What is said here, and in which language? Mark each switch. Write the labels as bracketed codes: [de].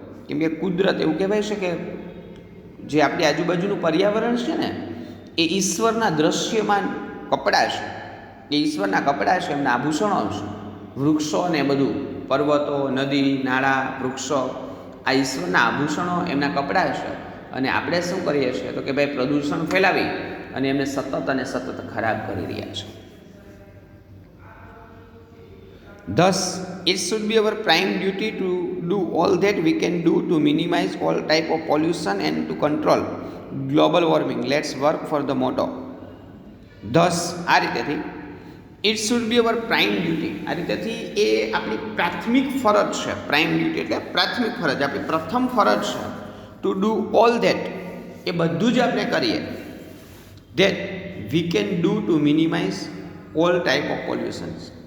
[gu] કેમ કે કુદરત, એવું કહેવાય છે કે જે આપણી આજુબાજુનું પર્યાવરણ છે ને એ ઈશ્વરના દૃશ્યમાન કપડાં છે, એ ઈશ્વરના કપડાં છે, એમના આભૂષણો છે. વૃક્ષો ને બધું, પર્વતો, નદી, નાળા, વૃક્ષો, આ ઈશ્વરના આભૂષણો, એમના કપડાં છે. અને આપણે શું કરીએ છીએ તો કે ભાઈ પ્રદૂષણ ફેલાવી અને એમને સતત અને સતત ખરાબ કરી રહ્યા છે. [en] Thus, it should be our prime duty to do all that we can do to minimize all type of pollution and to control global warming. Let's work for the motto. Thus, [gu] આ રીતેથી [en] it should be our prime duty, [gu] આ રીતેથી એ આપણી પ્રાથમિક ફરજ છે. [en] prime duty [gu] એટલે પ્રાથમિક ફરજ, આપણી પ્રથમ ફરજ છે [en] to do all that, [gu] એ બધું જ આપણે કરીએ, [en] That we can do to minimise all type of pollutions.